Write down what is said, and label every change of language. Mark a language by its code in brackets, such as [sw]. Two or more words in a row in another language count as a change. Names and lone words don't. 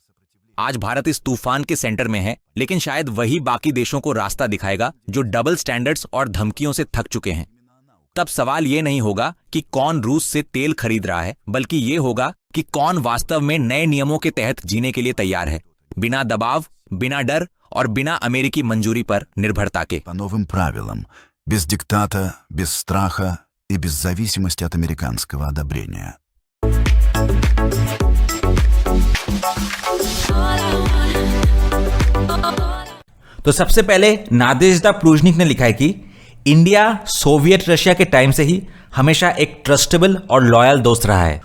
[hi] आज भारत इस तूफान के सेंटर में है, लेकिन शायद वही बाकी देशों को रास्ता दिखाएगा जो [en] double standards [hi] और धमकियों से थक चुके हैं। तब सवाल ये नहीं होगा कि कौन रूस से तेल खरीद रहा है, बल्कि ये होगा कि कौन वास्तव में नए नियमों के तहत जीने के लिए तैयार है, बिना दबाव, बिना डर और बिना अमेरिकी मंजूरी पर निर्भरता के। [ru] По новым правилам, без диктата, без страха и без зависимости от американского одобрения. [hi] तो सबसे पहले नादेजदा प्लूजनिक ने लिखा है कि इंडिया सोवियत रशिया के टाइम से ही हमेशा एक ट्रस्टेबल और लॉयल दोस्त रहा है।